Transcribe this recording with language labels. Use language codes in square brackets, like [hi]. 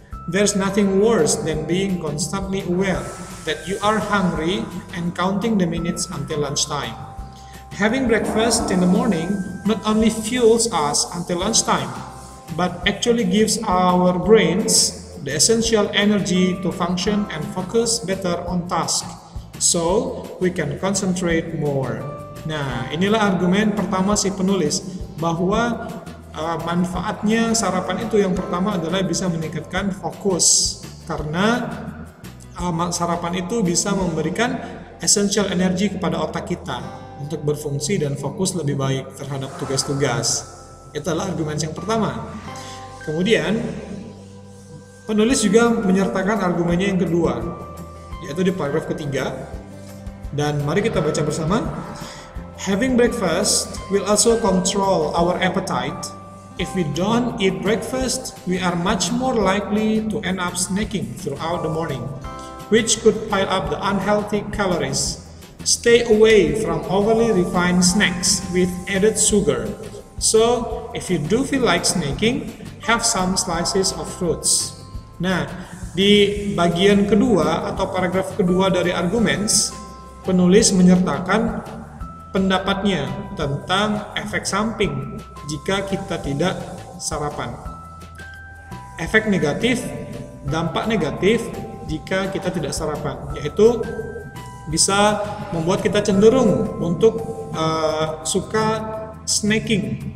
[en] There's nothing worse than being constantly aware that you are hungry and counting the minutes until lunchtime. Having breakfast in the morning not only fuels us until lunchtime, but actually gives our brains the essential energy to function and focus better on task, so we can concentrate more. [id] Nah, inilah argumen pertama si penulis, bahwa manfaatnya sarapan itu yang pertama adalah bisa meningkatkan fokus, karena sarapan itu bisa memberikan [en] essential energy [id] kepada otak kita untuk berfungsi dan fokus lebih baik terhadap tugas-tugas. Itulah argumen yang pertama. Kemudian penulis juga menyertakan argumennya yang kedua, yaitu di paragraf ketiga, dan mari kita baca bersama. [en] Having breakfast will also control our appetite. If we don't eat breakfast, we are much more likely to end up snacking throughout the morning, which could pile up the unhealthy calories. Stay away from overly refined snacks with added sugar. So, if you do feel like snacking, have some slices of fruits. [id] Nah, di bagian kedua atau paragraf kedua dari arguments, penulis menyertakan pendapatnya tentang efek samping jika kita tidak sarapan. Efek negatif, dampak negatif jika kita tidak sarapan, yaitu bisa membuat kita cenderung untuk suka snacking.